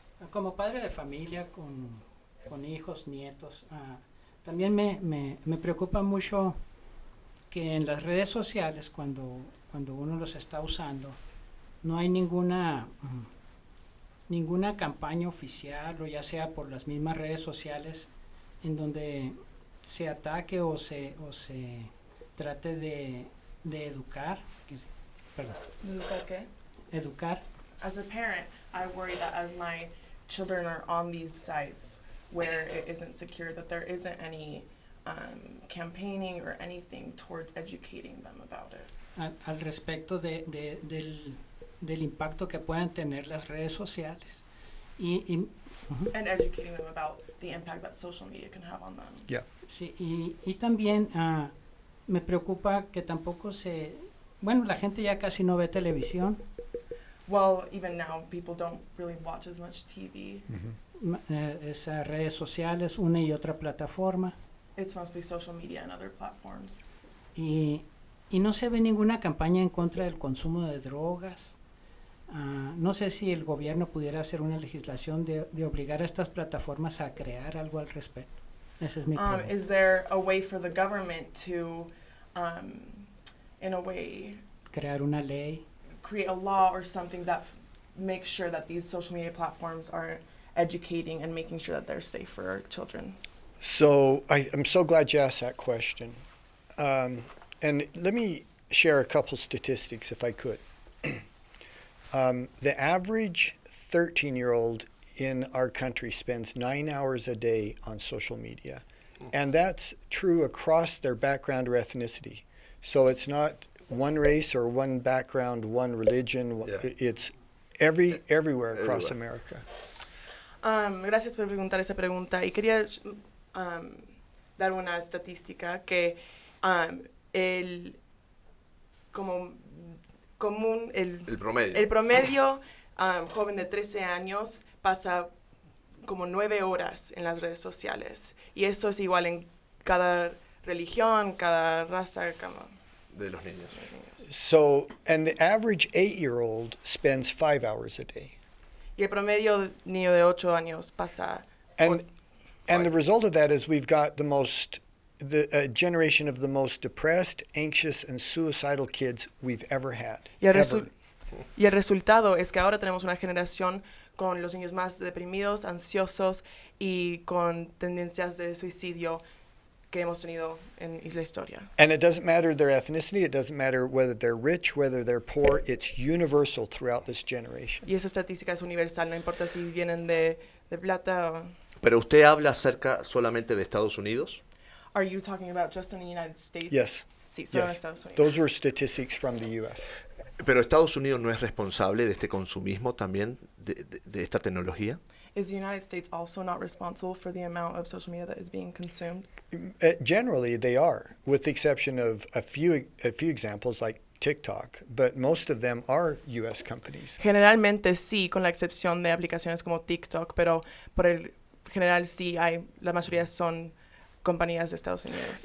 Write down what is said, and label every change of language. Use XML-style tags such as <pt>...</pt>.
<es>Como padre de familia, con hijos, nietos, también me preocupa mucho que en las redes sociales, cuando uno los está usando, no hay ninguna campaña oficial, o ya sea por las mismas redes sociales, en donde se ataque o se trate de educar. Perdón. ¿Educar qué? Educar.</es> <en>As a parent, I worry that as my children are on these sites where it isn't secure, that there isn't any campaigning or anything towards educating them about it.</en> <es>Al respecto del impacto que puedan tener las redes sociales.</es> <en>And educating them about the impact that social media can have on them. Yeah.</en> <es>Sí, y también me preocupa que tampoco la gente ya casi no ve televisión.</es> <en>Well, even now, people don't really watch as much TV.</en> <es>Esas redes sociales, una y otra plataforma.</es> <en>It's mostly social media and other platforms.</en> <es>Y no se ve ninguna campaña en contra del consumo de drogas. No sé si el gobierno pudiera hacer una legislación de obligar a estas plataformas a crear algo al respecto. Ese es mi pregunta.</es> <en>Is there a way for the government to, in a way,</en> <es>crear una ley?</es> <en>Create a law or something that makes sure that these social media platforms are educating and making sure that they're safe for our children? So I'm so glad you asked that question. And let me share a couple statistics if I could. The average 13-year-old in our country spends 9 hours a day on social media. And that's true across their background or ethnicity. So it's not one race or one background, one religion. Yeah. It's everywhere across America.</en> <es>Gracias por preguntar esa pregunta. Y quería dar una estadística que el promedio joven de 13 años pasa como 9 horas en las redes sociales. Y eso es igual en cada religión, cada raza, de los niños.</es> <en>So, and the average 8-year-old spends 5 hours a day.</en> <es>Y el promedio niño de 8 años pasa.</es> <en>And the result of that is we've got a generation of the most depressed, anxious, and suicidal kids we've ever had.</en> <es>Y el resultado es que ahora tenemos una generación con los niños más deprimidos, ansiosos y con tendencias de suicidio que hemos tenido en la historia.</es> <en>And it doesn't matter their ethnicity, it doesn't matter whether they're rich, whether they're poor, it's universal throughout this generation.</en> <es>Y esa estadística es universal, no importa si vienen de plata o... Pero usted habla acerca solamente de Estados Unidos.</es> <en>Are you talking about just in the United States? Yes.</en> <es>Sí, solo en</es> <en>Yes.</en> <es>Estados Unidos.</es> <en>Those were statistics from the U.S.</en> <es>Pero Estados Unidos no es responsable de este consumismo también de esta tecnología.</es> <en>Is the United States also not responsible for the amount of social media that is being consumed? Generally, they are, with the exception of a few examples like Tik Tok, but most of them are U.S. companies.</en> <es>Generalmente sí, con la excepción de aplicaciones como TikTok, pero por el general sí hay, la mayoría son compañías de Estados Unidos.</es>